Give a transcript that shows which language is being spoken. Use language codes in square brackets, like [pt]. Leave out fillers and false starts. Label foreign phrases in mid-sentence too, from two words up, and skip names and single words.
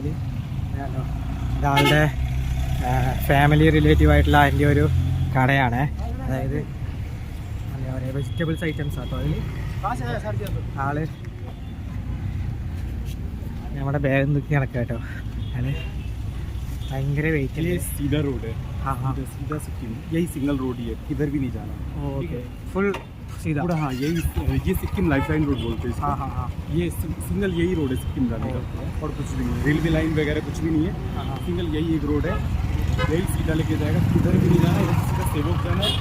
[ml] ഇതാളുടെ [en] family relative [ml] ആയിട്ടുള്ള അതിൻ്റെ ഒരു കടയാണ്. അതായത് എന്താ പറയുക, [en] vegetables items [ml] ആട്ടോ അതിൽ. ആള് നമ്മുടെ ബാഗ് നോക്കി നടക്കുക കേട്ടോ. അത് ഭയങ്കര വെയിറ്റ്. [hi] ये सीधा रोड है, हाँ हाँ सीधा सिक्किम, यही [en] single road [hi] ही है, किधर भी नहीं जाना। [en] okay full [hi] सीधा पूरा हाँ यही, ये सिक्किम [en] lifeline road [hi] बोलते हैं इसको। हाँ हाँ हाँ ये सिंगल यही रोड है सिक्किम जाने का, और कुछ भी नहीं है, [en] railway line [hi] वगैरह कुछ भी नहीं है, हाँ। सिंगल यही एक रोड है, यही सीधा लेके जाएगा, किधर भी नहीं जाना, इधर सीधा सेवक जाना है।